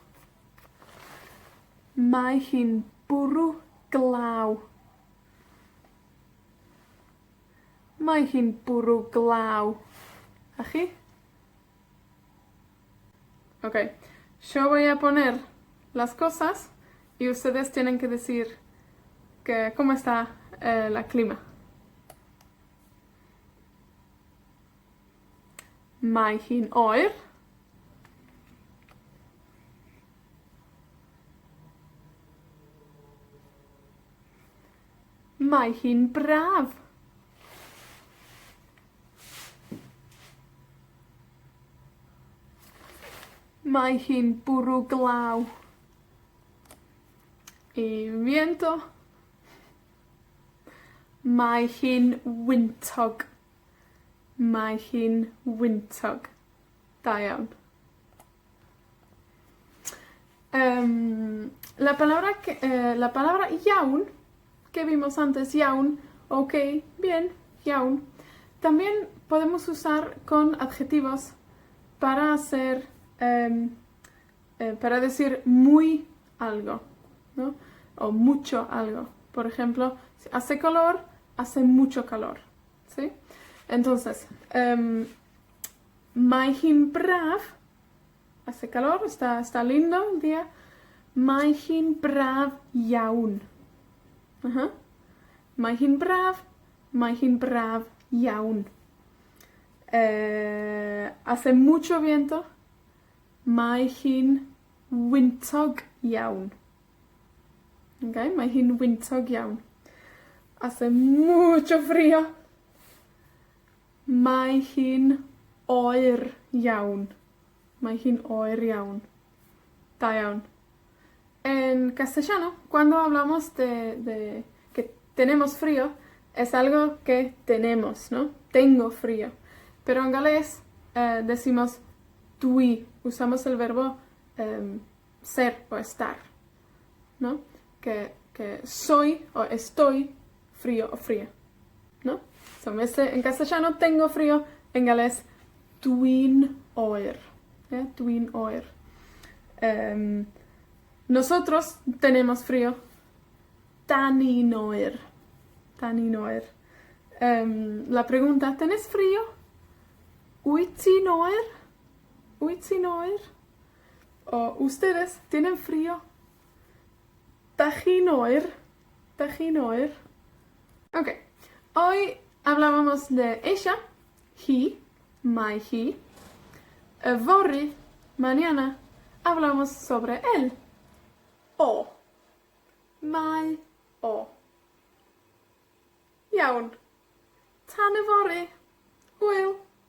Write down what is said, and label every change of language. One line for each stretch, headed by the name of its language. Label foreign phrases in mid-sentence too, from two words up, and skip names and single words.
Welsh: Mae hi'n bwrw glaw. Mae hi'n bwrw glaw. ¿A chi?
Spanish: Ok, yo voy a poner las cosas y ustedes tienen que decir que cómo está la clima.
Welsh: Mae hi'n oer. Mae hi'n braf. Mae hi'n bwrw glaw.
Spanish: Y viento.
Welsh: Mae hi'n wyntog. Mae hi'n wyntog. Da iawn.
Spanish: La palabra iawn que vimos antes, iawn, ok, bien, iawn, también podemos usar con adjetivos para hacer, para decir muy algo, ¿no? O mucho algo. Por ejemplo, si hace calor, hace mucho calor, ¿sí? Entonces,
Welsh: mae hi'n braf,
Spanish: hace calor, está lindo el día.
Welsh: Mae hi'n braf iawn. Mae hi'n braf iawn.
Spanish: Hace mucho viento.
Welsh: Mae hi'n wyntog iawn. Okay? Mae hi'n wyntog iawn.
Spanish: Hace mucho frío.
Welsh: Mae hi'n oer iawn. Mae hi'n oer iawn. Da iawn.
Spanish: En castellano, cuando hablamos de que tenemos frío, es algo que tenemos, ¿no? Tengo frío. Pero en galés decimos dwi, usamos el verbo ser o estar, ¿no? Que soy o estoy frío o fría, ¿no? So, en castellano tengo frío, en galés
Welsh: dwi'n oer,
Spanish: ¿eh?
Welsh: Dwi'n oer.
Spanish: Nosotros tenemos frío.
Welsh: Dan ni'n oer. Dan ni'n oer.
Spanish: La pregunta, ¿tenés frío?
Welsh: Wyt ti'n oer? Wyt ti'n oer?
Spanish: O ustedes tienen frío.
Welsh: Dach chi'n oer? Dach chi'n oer?
Spanish: Ok. Hoy hablábamos de ella, he,
Welsh: mae hi. Fory,
Spanish: mañana, hablamos sobre él.
Welsh: O. Mae o. Iawn. Tan y fory. Hwyl.